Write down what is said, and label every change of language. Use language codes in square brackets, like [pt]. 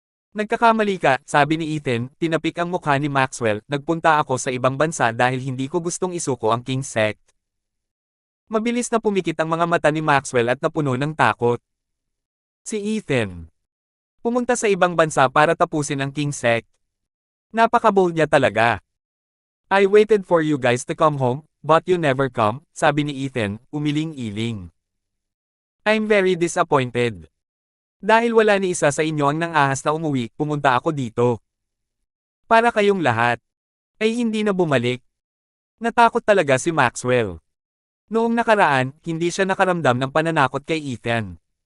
[tl] Nagkakamali ka, sabi ni Ethan, tinapik ang mukha ni Maxwell, nagpunta ako sa ibang bansa dahil hindi ko gustong isuko ang King Sect. Mabilis na pumikit ang mga mata ni Maxwell at napuno ng takot. Si Ethan. Pumunta sa ibang bansa para tapusin ang King Sect. Napaka-bold niya talaga. [en] I waited for you guys to come home, but you never come, [tl] sabi ni Ethan, umiling-iling. [en] I'm very disappointed. [tl] Dahil wala ni isa sa inyo ang nang-ahas na umuwi, pumunta ako dito. Para kayong lahat. Ay hindi na bumalik. Natakot talaga si Maxwell. Noong nakaraan, hindi siya nakaramdam ng pananakot kay Ethan.